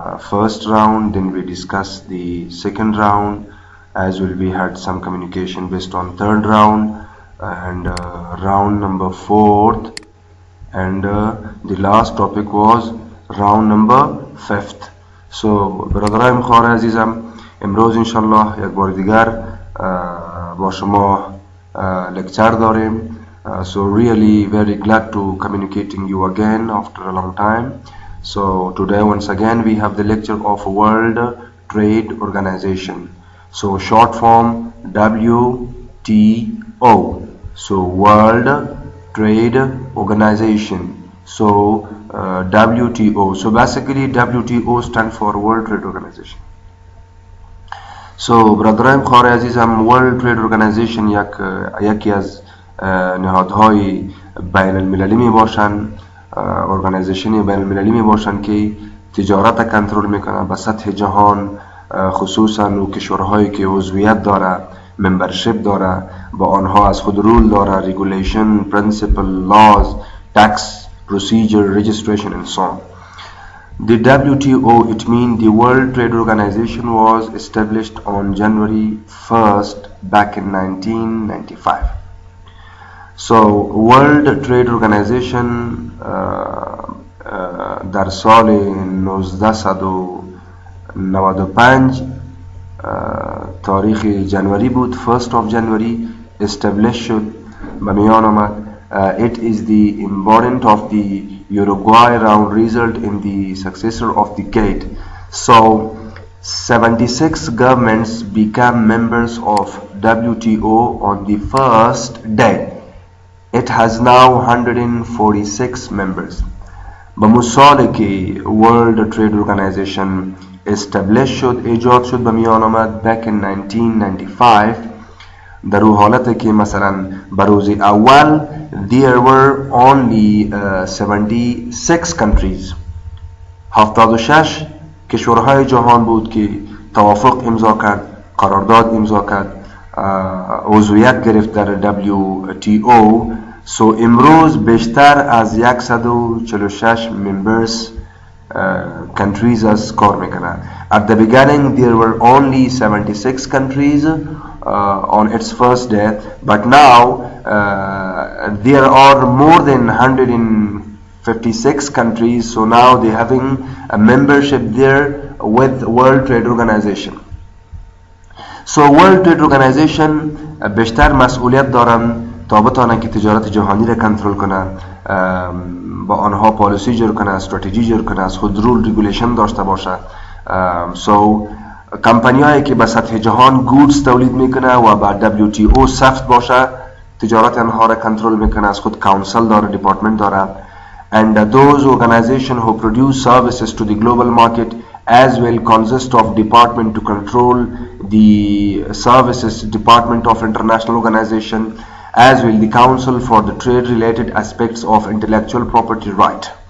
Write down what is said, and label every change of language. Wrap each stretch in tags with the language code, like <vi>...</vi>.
<en>First round, then we discussed the second round, as well we had some communication based on third round and round number 4th, and the last topic was round number 5th.</en> <fa>So برادرای مخوار عزیزم، امروز انشالله یک بار دیگر با شما لکچر داریم.</fa> <en>So really very glad to communicating you again after a long time. So today once again we have the lecture of World Trade Organization. So short form WTO. So World Trade Organization. So WTO. So basically WTO stands for World Trade Organization.</en> <fa>So برادران خواهر عزیزم، World Trade Organization یکی از نهادهای بین المللی می باشند، ارگانیزیشن بین المللی می باشند که تجارت کنترل میکنن به سطح جهان، خصوصا و کشورهایی که عضویت داره، ممبرشپ داره، با آنها از خود رول داره، ریگولیشن، پرنسپل، لاز، تکس،</fa> <en>procedure, registration and so on. The WTO, it means the World Trade Organization, was established on January 1st back in 1995.</en> <fa>So World Trade Organization در سال 1995 تاریخ جنوری بود،</fa> <en>1st of January established</en> <fa>شد، به میان آمد.</fa> <en>It is the embodiment of the Uruguay round result in the successor of the GATT. So 76 governments became members of WTO on the first day. It has now 146 members.</en> <fa>بمثال که World Trade Organization established شد، ایجاد شد، به میان آمد</fa> <en>back in 1995،</en> <fa>در اون حالت که مثلا بروز اول</fa> <en>there were only 76 countries،</en> <fa>76 کشورهای جهان بود که توافق امضا کرد، قرارداد امضا کرد، عضویت گرفت در WTO. So امروز بیشتر از 146</fa> <en>members countries</en> <fa>از کار میکنن.</fa> <en>At the beginning there were only 76 countries on its first day, but now there are more than 156 countries. So now they having a membership there with World Trade Organization.</en> <fa>So World Trade Organization بیشتر مسئولیت دارن تا بتانن که تجارت جهانی را کنترل کنن، با آنها پالیسی جور کنن، استراتژی جور کنن، از خود رول ریگولیشن داشته باشه. So کمپانی هایی که به سطح جهان گودز تولید میکنه و با WTO سفت باشه، تجارت آنها را کنترل میکنه، از خود کانسل داره، دیپارتمنت داره.</fa> <en>And those organizations who produce services to the global market as well consist of department to control the services, department of international organization, as well the council for the trade related aspects of intellectual property right.</en>